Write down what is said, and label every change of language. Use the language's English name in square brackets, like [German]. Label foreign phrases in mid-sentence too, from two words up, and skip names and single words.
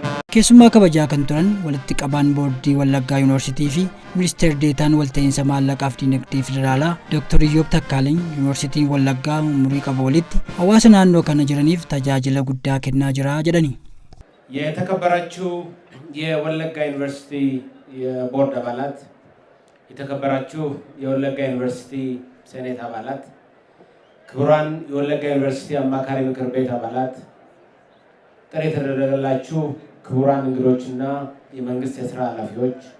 [Oromo] Keessummaa kabajaa kan turan walitti qabaan boordii Wallaggaa Yuunivarsiitii fi Ministeer Deetaan Walta'iinsa Maallaqaaf Dinagdee Federaalaa Dr. Iyyoob Takkaaleny Yuunivarsiitiin Wallaggaa umurii qaba walitti hawaasa naannoo kana jiraniif tajaajila guddaa kennaa jira jedhani. [Amharic] የተከበራችሁ የወለጋ ዩኒቨርሲቲ የቦርድ አባላት፣ የተከበራችሁ የወለጋ ዩኒቨርሲቲ ሴኔት አባላት፣ ክቡራን የወለጋ ዩኒቨርሲቲ አማካሪ ምክር ቤት አባላት፣ ጥሪ የተደረገላችሁ ክቡራን እንግዶችና የመንግስት የሥራ ኃላፊዎች፣